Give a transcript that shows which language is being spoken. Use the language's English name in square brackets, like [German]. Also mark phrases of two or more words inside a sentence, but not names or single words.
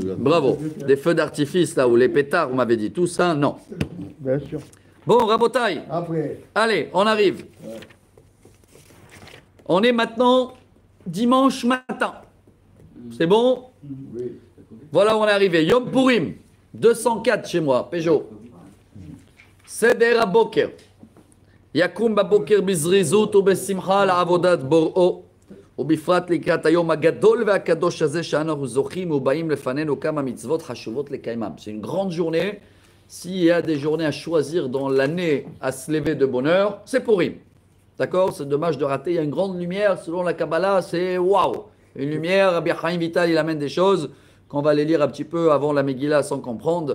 [French] Bravo, des feux d'artifice là, ou les pétards, vous m'avez dit, tout ça, non. Bien sûr. Bon, Rabotai, Après. allez, on arrive. On est maintenant dimanche matin. C'est bon? Voilà où on est arrivé. Yom Purim. 204 chez moi, Peugeot. [Hebrew] סדר הבוקר. יקום בבוקר בזריזות ובשמחה לעבודת בוראו ובפרט לקראת היום הגדול והקדוש הזה שאנחנו זוכים ובאים לפנינו כמה מצוות חשובות לקיימם. [French] C'est une grande journée. S'il y a des journées à choisir dans l'année à se lever de bonne heure, c'est Purim. D'accord? C'est dommage de rater. Il y a une grande lumière. Selon la Kabbalah, c'est waouh! Une lumière. Rabbi Chaim Vital, il amène des choses qu'on va les lire un petit peu avant la Megillah sans comprendre.